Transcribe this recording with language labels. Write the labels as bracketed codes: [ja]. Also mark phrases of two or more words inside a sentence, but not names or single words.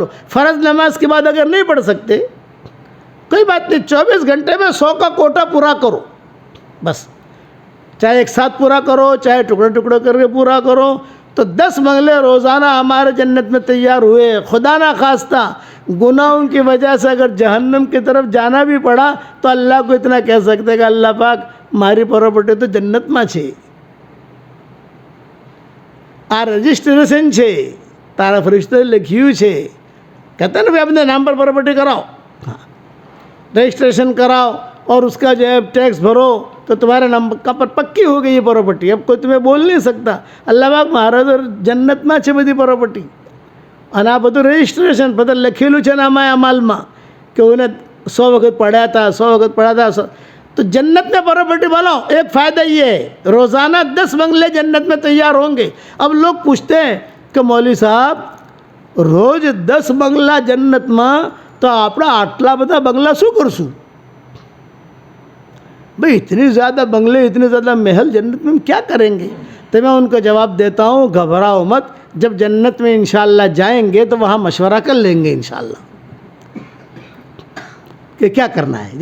[ur] فرض نماز کے بعد اگر نہیں پڑھ سکتے کوئی بات نہیں، 24 گھنٹے میں 100 کا کوٹا پورا کرو بس، چاہے ایک ساتھ پورا کرو چاہے ٹکڑے ٹکڑے کر کے پورا کرو، تو 10 بنگلے روزانہ ہمارے جنت میں تیار ہوئے۔ خدا نہ خواستہ گناہوں کی وجہ سے اگر جہنم کی طرف جانا بھی پڑا تو اللہ کو اتنا کہہ سکتے کہ اللہ پاک ماری پراپرٹی تو جنت [gu] માં છે، આ રજિસ્ટ્રેશન છે، તારા ફરિશ્તે લખ્યું છે، [ur] کہتے ہیں نا بھائی اپنے نام پر پراپرٹی کراؤ، رجسٹریشن کراؤ اور اس کا جو ہے ٹیکس بھرو تو تمہارے نام پر پکی ہو گئی یہ پراپرٹی، اب کوئی تمہیں بول نہیں سکتا۔ اللہ پاک مہاراج جنت [gu] માં છે બધી [ur] پراپرٹی، [gu] અને આ બધું રજિસ્ટ્રેશન બધા લખેલું છે નામા અમલમાં [ur] کہ انہیں 100 وقت پڑھا تھا تو جنت میں پراپرٹی بناؤ۔ ایک فائدہ یہ ہے روزانہ 10 بنگلے جنت میں تیار ہوں گے۔ اب لوگ پوچھتے ہیں کہ مولوی صاحب روز 10 بنگلہ جنت માં تو [gu] આપણે આટલા બધા બંગલા શું કરશું [ur] بھئی؟ اتنی زیادہ بنگلے اتنے زیادہ محل جنت میں ہم کیا کریں گے؟ تو میں ان کو جواب دیتا ہوں گھبراؤ مت، جب جنت میں انشاءاللہ جائیں گے تو وہاں مشورہ کر لیں گے انشاءاللہ کہ کیا کرنا ہے۔